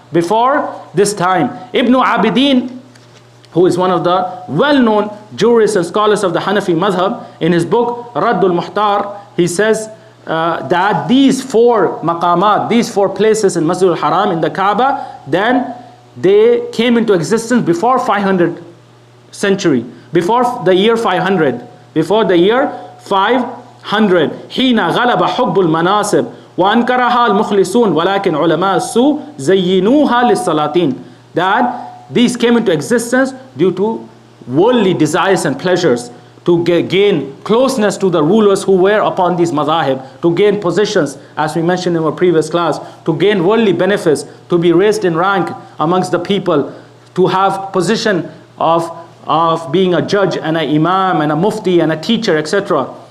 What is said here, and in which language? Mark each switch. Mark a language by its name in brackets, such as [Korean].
[English] Before this time. Ibn Abidin, who is one of the well-known jurists and scholars of the Hanafi madhab, in his book Raddul Muhtar, he says that these 4 maqamat, these 4 places in Masjid al-Haram in the Kaaba, then they came into existence before 500 century, before the year 500. Before the year 500. [Arabic] حين غلب حب المناصب وأنكرها المخلصون ولكن علماء السوء زينوها للسلاطين. [English] That these came into existence due to worldly desires and pleasures, to gain closeness to the rulers who were upon these madhahib, to gain positions, as we mentioned in our previous class, to gain worldly benefits, to be raised in rank amongst the people, to have position of being a judge and an imam and a mufti and a teacher, etc.